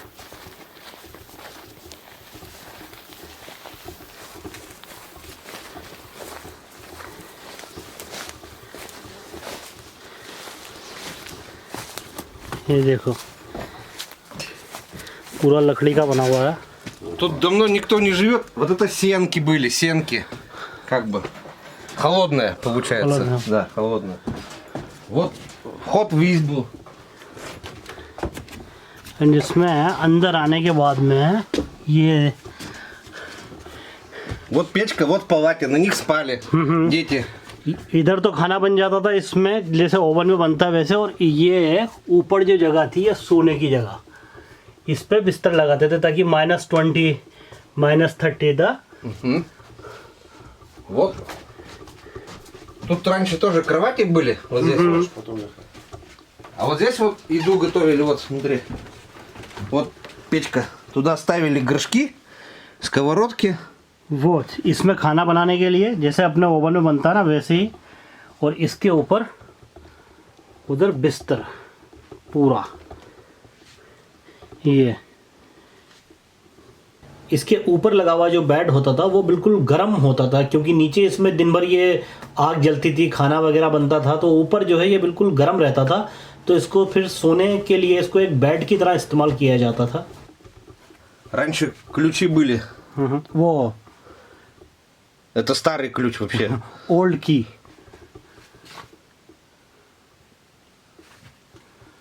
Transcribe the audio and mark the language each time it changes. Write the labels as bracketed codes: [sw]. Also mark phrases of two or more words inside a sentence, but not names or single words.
[hi] ये देखो, पूरा लकड़ी का बना हुआ है। [ru] Тут давно никто не живет. Вот это сенки были, сенки. Как бы. Холодная получается. Холодная. Да, холодная. Вот вход в избу. [hi] एंड इसमें अंदर आने के बाद में ये [ru] Вот печка, вот палати, на них спали дети. [hi] इधर तो खाना बन जाता था इसमें, जैसे ओवन में बनता है वैसे। और ये ऊपर जो जगह थी ये सोने की जगह, इस पे बिस्तर लगाते थे ताकि -20 -30 था। [ru] Вот. Тут раньше тоже кровати были. Вот здесь вот. А вот здесь вот еду готовили. Вот смотри. Вот печка. Туда ставили горшки, сковородки. [hi] वो इसमें खाना बनाने के लिए जैसे अपने ओवन में बनता है ना वैसे ही। और इसके ऊपर उधर बिस्तर पूरा। ये इसके ऊपर लगा हुआ जो बेड होता था वो बिल्कुल गर्म होता था, क्योंकि नीचे इसमें दिन भर ये आग जलती थी, खाना वगैरह बनता था। तो ऊपर जो है ये बिल्कुल गर्म रहता था। तो इसको फिर सोने के लिए इसको एक बेड की तरह इस्तेमाल किया जाता था। [ru] Раньше ключи были. [hi] वो [ru] Это старый ключ вообще. [en] Old key.